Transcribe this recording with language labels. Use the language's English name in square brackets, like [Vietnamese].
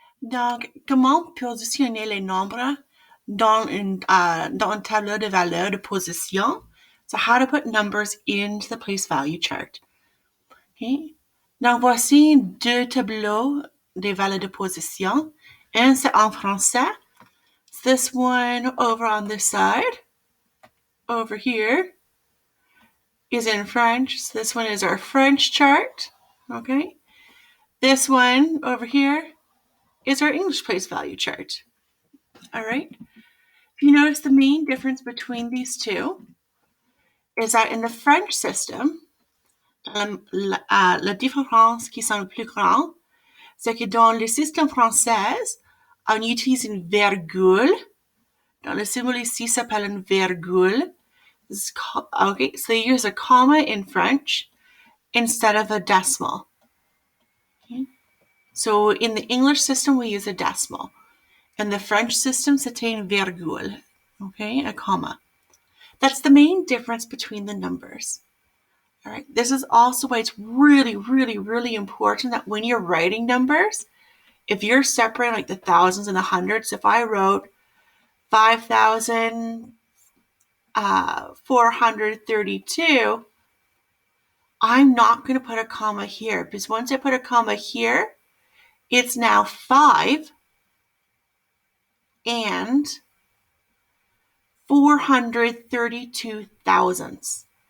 [French] Donc, comment positionner les nombres dans un tableau de valeurs de position? [English] So how to put numbers into the place value chart. Okay. [French] Donc, voici deux tableaux des valeurs de position. Un, c'est en français. [English] This one over on this side, over here, is in French. So this one is our French chart. Okay. This one over here is our English place value chart. All right. If you notice, the main difference between these two is that in the French system, [French] la différence qui sont le plus grande, c'est que dans le système français, on utilise une virgule. Dans le symbole ici s'appelle une virgule. [English] Okay, so they use a comma in French instead of a decimal. Okay. So in the English system, we use a decimal. In the French system, [French] c'était une virgule, [English] okay, a comma. That's the main difference between the numbers. All right. This is also why it's really, really, really important that when you're writing numbers, if you're separating like the thousands and the hundreds, if I wrote 5,432, I'm not going to put a comma here because once I put a comma here, it's now 5 and 432 thousandths.